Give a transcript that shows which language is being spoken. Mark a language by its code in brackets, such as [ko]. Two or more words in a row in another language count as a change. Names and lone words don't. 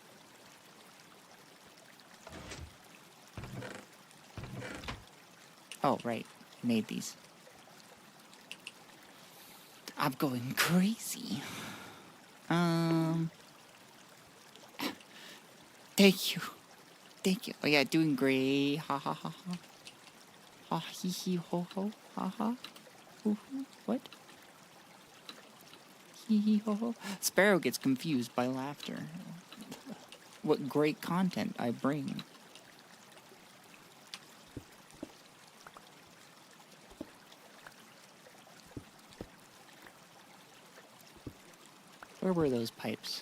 [en] Oh, right. I made these. I'm going crazy. Thank you. Thank you. Oh yeah, doing great. Ha ha ha ha. Ha hee hee ho ho. Ha ha. Hoo hoo. What? Hee hee ho ho. Sparrow gets confused by laughter. What great content I bring. Where were those pipes?